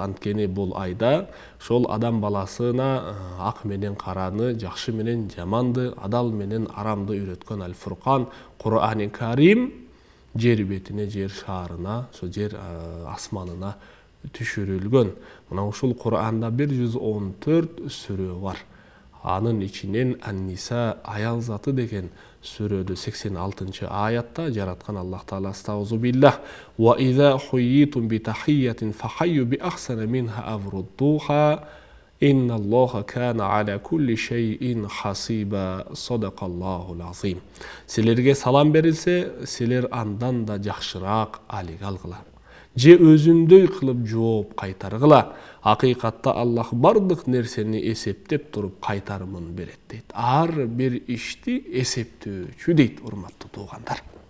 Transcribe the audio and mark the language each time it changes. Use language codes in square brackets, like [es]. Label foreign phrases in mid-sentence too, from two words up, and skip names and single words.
[ky] Анткени бул айда ошол адам баласына ак менен караны, жакшы менен жаманды, адал менен арамды үйрөткөн Аль-Фуркан Кур'ани Карим жер бетине, жер шаарына, ошо жер асманына түшүрүлгөн. Мына ушул Кур'анда 114 сүрө бар. Анын ичинен Ан-Ниса аял заты деген сүрөдө 86-аятта жараткан Аллах Таала [ar] أستغفر الله وإذا حييتم بتحية فحيوا بأحسن منها أو ردوها إن الله كان على كل شيء حسيبا صدق الله العظيم. [ky] Силерге салам берилсе, силер андан да жакшыраак алик алгыла. Же өзүндөй кылып жооп кайтаргыла. Акыйкатта Аллах бардык нерсени эсептеп туруп кайтарымын берет дейт. Ар бир ишти эсептөөчү дейт, урматтуу туугандар.